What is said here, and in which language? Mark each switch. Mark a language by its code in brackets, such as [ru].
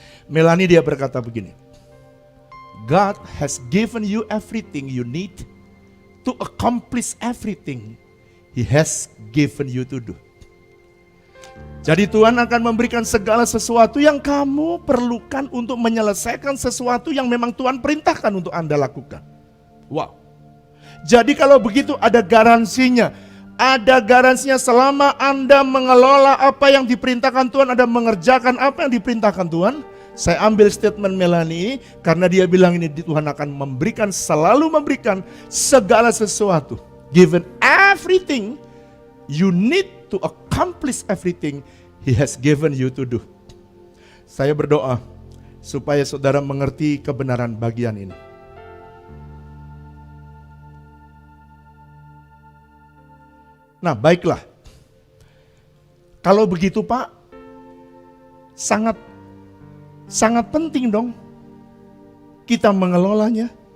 [en] Melanie [id] dia berkata begini, [en] God has given you everything you need to accomplish everything He has given you to do. [id] Jadi Tuhan akan memberikan segala sesuatu yang kamu perlukan untuk menyelesaikan sesuatu yang memang Tuhan perintahkan untuk Anda lakukan. Wow. Jadi kalau begitu ada garansinya. Ada garansinya selama Anda mengelola apa yang diperintahkan Tuhan, Anda mengerjakan apa yang diperintahkan Tuhan. Saya ambil statement Melanie karena dia bilang ini Tuhan akan selalu memberikan segala sesuatu. [en] Given everything you need to accomplish everything He has given you to do. [id] Saya berdoa supaya saudara mengerti kebenaran bagian ini. Nah, baiklah. Kalau begitu Pak, sangat penting dong kita mengelolanya.